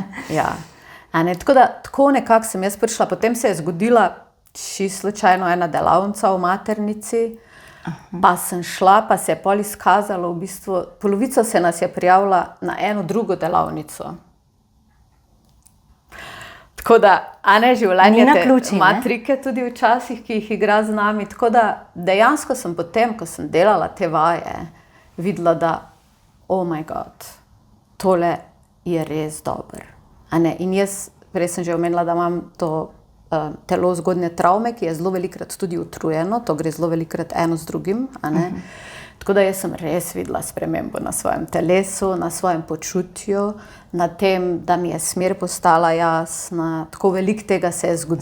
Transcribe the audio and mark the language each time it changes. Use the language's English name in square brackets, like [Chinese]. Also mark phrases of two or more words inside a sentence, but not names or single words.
[Slovenian] Tako da, tako nekako sem jaz prišla, potem se je zgodila čisto slučajno ena delavnica v maternici, pa sem šla, pa se je pol izkazalo, v bistvu, polovica se nas je prijavila na eno drugo delavnico. Tako da, življenje ima trike tudi včasih, ki jih igra z nami. Tako da, dejansko sem potem, ko sem delala te vaje, videla, da, [English] oh my god, [Slovenian] tole je res dobro. In jaz, prej sem že omenila, da imam to telo zgodnje travme, ki je zelo velikrat tudi utrujeno, to gre zelo velikrat eno z drugim. Tako da jaz sem res videla spremembo na svojem telesu, na svojem počutju, na tem, da mi je smer postala jasna, tako veliko tega se je zgodilo.